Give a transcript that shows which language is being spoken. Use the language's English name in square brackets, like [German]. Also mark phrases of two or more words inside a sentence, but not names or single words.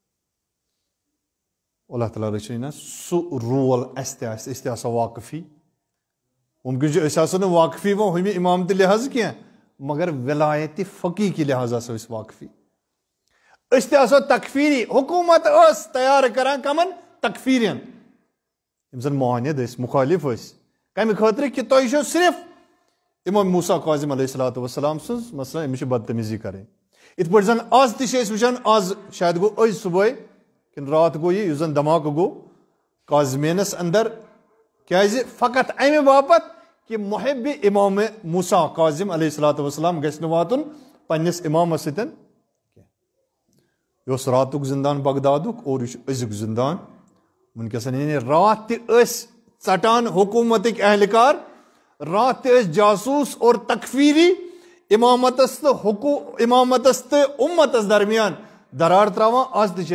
[Kashmiri] اللہ تعالیٰ رٔچھِنۍ سُہ رول اَسہِ تہِ آسہِ أسۍ تہِ آسو واقفی مُمکِن چھُ أسۍ آسو نہٕ واقفی وۄنۍ ہُمہِ اِمامتہِ لحاظ کینٛہہ مگر ولایتِ فقیٖقی لحاظ آسو أسۍ واقفی أسۍ تہِ آسو تکفیٖری حکوٗمت ٲس تیار کران کمن تکفیٖرین یِم زن معاند ٲسۍ مُخٲلف ٲسۍ کمہِ خٲطرٕ کہِ تۄہہِ چھو صرف اِمام موسیٰ کاظم [Arabic] علیہ الصلوۃ والسلام [Kashmiri] سٕنٛز مثلاً أمِس چھِ بدتمیٖزی کَرٕنۍ یِتھ پٲٹھۍ زن آز تہِ چھِ أسۍ وٕچھان آز شاید گوٚو أزۍ صبحٲے کِنہٕ راتھ گوٚو یہِ یُس زن دھماکہٕ گوٚو کاظمینس انٛدر کیازِ فقط امہِ باپتھ کہِ محبِ اِمامِ موسیٰ کاظم [Arabic] علیہ الصلوۃ والسلام [Kashmiri] گژھِ نہٕ واتُن پننِس اِمامس سۭتۍ کینٛہہ یہِ اوس راتُک زندان بغدادُک اور یہِ چھُ أزیُک زندان وٕنکیٚس یعنی راتھ تہِ ٲسۍ ژٹان حکوٗمتٕکۍ اہلکار راتھ تہِ ٲسۍ جاسوٗس اور تکفیٖری اِمامتس تہٕ اُمتس درمیان درار تراوان آز تہِ چھِ